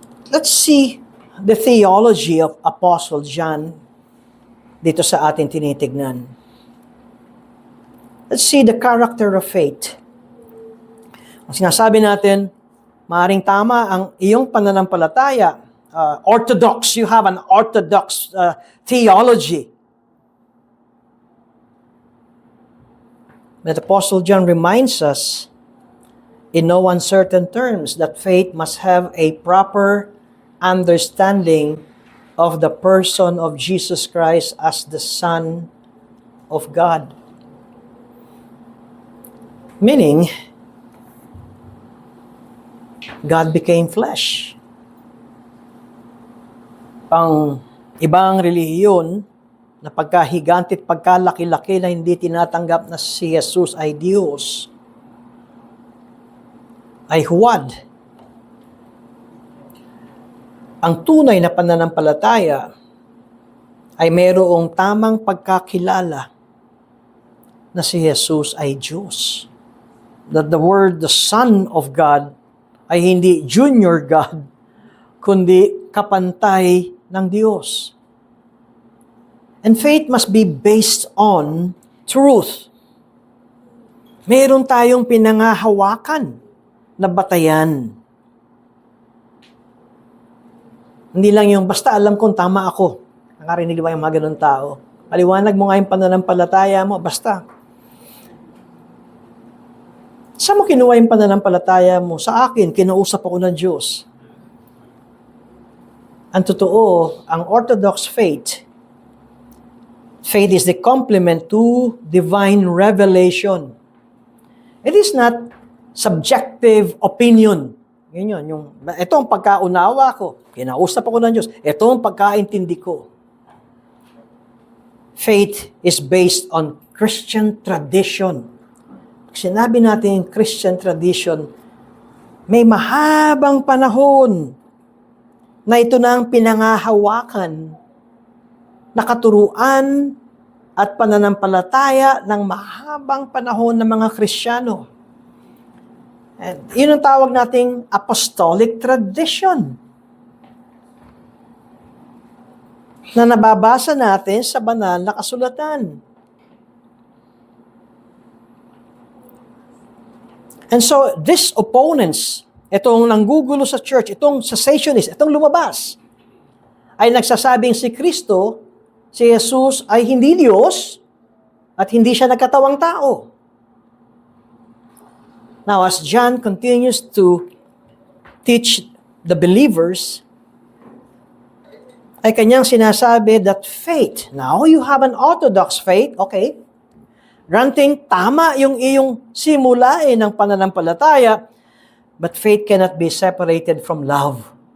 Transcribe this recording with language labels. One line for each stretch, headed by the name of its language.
English: Let's see the theology of Apostle John
Filipino: dito sa ating tinitignan.
English: Let's see the character of faith.
Filipino: Ang sinasabi natin, maaaring tama ang iyong pananampalataya.
English: Orthodox, you have an orthodox theology. But Apostle John reminds us in no uncertain terms that faith must have a proper understanding of the person of Jesus Christ as the Son of God. Meaning, God became flesh.
Filipino: Pang ibang relihiyon na pagkahiganti at pagkalaki-laki na hindi tinatanggap na si Jesus ay Diyos, ay huwad. Ang tunay na pananampalataya ay mayroong tamang pagkakilala na si Jesus ay Diyos.
English: That the word, the Son of God,
Filipino: ay hindi junior God, kundi kapantay ng Diyos.
English: And faith must be based on truth.
Filipino: Meron tayong pinangahawakan na batayan. Hindi lang yung basta alam kong tama ako. Nakarinig ba yung mga ganun tao? Paliwanag mo nga yung pananampalataya mo, basta. Saan mo kinuha yung pananampalataya mo? Sa akin, kinausap ako ng Diyos. Ang totoo, ang
English: orthodox faith is the complement to divine revelation. It is not subjective opinion.
Filipino: Ganyan, ito ang pagkaunawa ko. Kinausap ako ng Diyos. Ito ang pagkaintindi ko.
English: Faith is based on Christian tradition.
Filipino: Sinabi natin Christian tradition, may mahabang panahon na ito na ang pinangahawakan na katuruan at pananampalataya ng mahabang panahon ng mga Kristiyano. And yun ang tawag nating apostolic tradition na nababasa natin sa banal na kasulatan.
English: And so, these opponents,
Filipino: itong nanggugulo sa church, itong cessationist, itong lumabas, ay nagsasabing si Kristo, si Jesus ay hindi Diyos at hindi siya nagkatawang tao.
English: Now, as John continues to teach the believers,
Filipino: ay kanyang sinasabi
English: that faith, now you have an orthodox faith, okay,
Filipino: granting tama yung iyong simulain ng pananampalataya,
English: but faith cannot be separated from love.